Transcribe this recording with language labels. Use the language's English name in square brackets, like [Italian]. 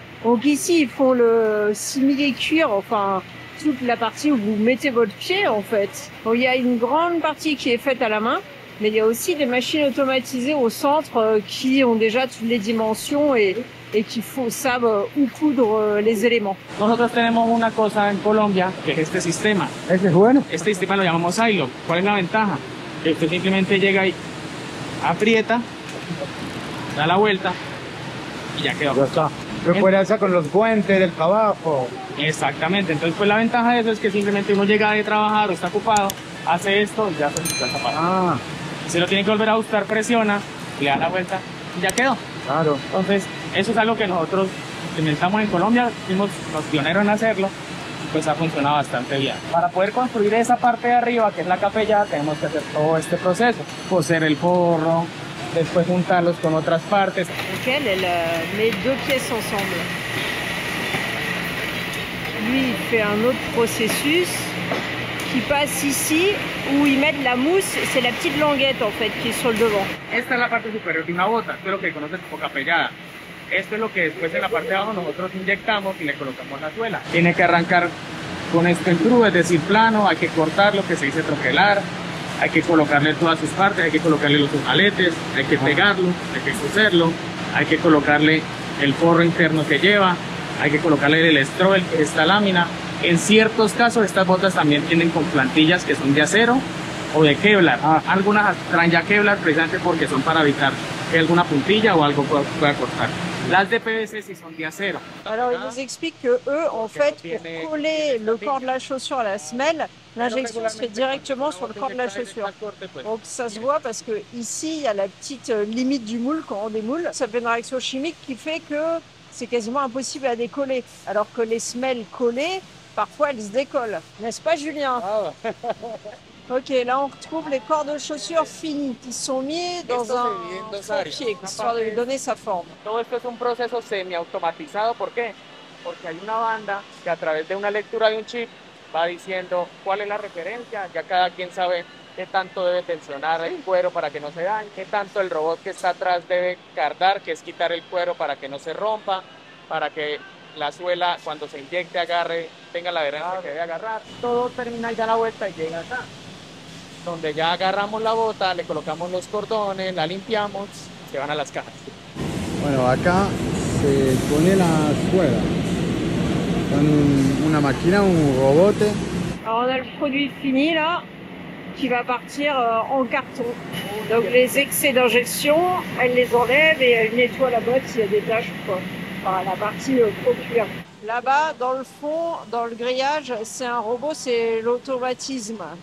[French] Donc ici, ils font le simili-cuir, enfin toute la partie où vous mettez votre pied en fait. Donc, il y a une grande partie qui est faite à la main, mais il y a aussi des machines automatisées au centre qui ont déjà toutes les dimensions et qui savent où coudre les éléments. [Spanish] Nosotros tenemos una cosa en Colombia, que es este sistema. ¿Ese es bueno? Este sistema lo llamamos silo. ¿Cuál es la ventaja? Que usted simplemente llega y aprieta, da la vuelta y ya quedó. Ya está. Se puede hacer con los puentes del trabajo. Exactamente, entonces pues la ventaja de eso es que simplemente uno llega de trabajar o está ocupado, hace esto y ya se está zapado. Ah, Si lo tiene que volver a ajustar, presiona, le da la vuelta y ya quedó. claro. Entonces eso es algo que nosotros implementamos en Colombia, fuimos los pioneros en hacerlo, pues ha funcionado bastante bien. Para poder construir esa parte de arriba, que es la capella, tenemos que hacer todo este proceso, coser el forro, después juntarlos con otras partes. [French] Donc elle met deux pièces ensemble. Lui, il fait un autre processus qui passe ici où ils mettent la mousse. C'est la petite languette en fait qui est sur le devant. [Spanish] Esta es la parte superior de una bota, esto es lo que conoces como capellada. Esto es lo que después en la parte de abajo nosotros inyectamos y le colocamos la suela. Tiene que arrancar con este engrudo, es decir, plano, hay que cortar lo que se dice troquelar, hay que colocarle todas sus partes, hay que colocarle los ojaletes, hay que pegarlo, hay que coserlo, hay que colocarle el forro interno que lleva, hay que colocarle el stroel, que es esta lámina. En ciertos casos estas botas también vienen con plantillas que son de acero o de Kevlar. Algunas traen ya Kevlar precisamente porque son para evitar que alguna puntilla o algo pueda cortar. Las de PVC sí son de acero. [French] Alors ils nous expliquent que eux, en fait, pour coller le corps de la chaussure à la semelle, l'injection se fait directement sur le corps de la chaussure. Donc ça se voit parce que ici il y a la petite limite du moule quand on démoule. Ça fait une réaction chimique qui fait que c'est quasiment impossible à décoller. Alors que les semelles collées, parfois elles se décollent. N'est-ce pas Julien? Ok, là on retrouve les corps de chaussures finis qui sont mis dans un pied, histoire de lui donner sa forme. [Spanish] Todo esto es un proceso semiautomatizado. ¿Por qué? Porque hay una banda que a través de una lectura de un chip va diciendo cuál es la referencia. Ya cada quien sabe qué tanto debe tensionar el cuero para que no se dañe, qué tanto el robot que está atrás debe cardar, que es quitar el cuero para que no se rompa, para que la suela cuando se inyecte agarre, tenga la adherencia que debe agarrar. Todo termina ya la vuelta y llega acá, donde ya agarramos la bota, le colocamos los cordones, la limpiamos, se van a las cajas. Bueno, acá se pone la cuerda con una máquina, un robot. [French] Alors on a le produit fini là, qui va partir en carton. Donc les excès d'injection, elle les enlève et elle nettoie la boîte s'il y a des taches ou quoi. Enfin, la partie trop cuir. Là-bas, dans le fond, dans le grillage, c'est un robot, c'est l'automatisme.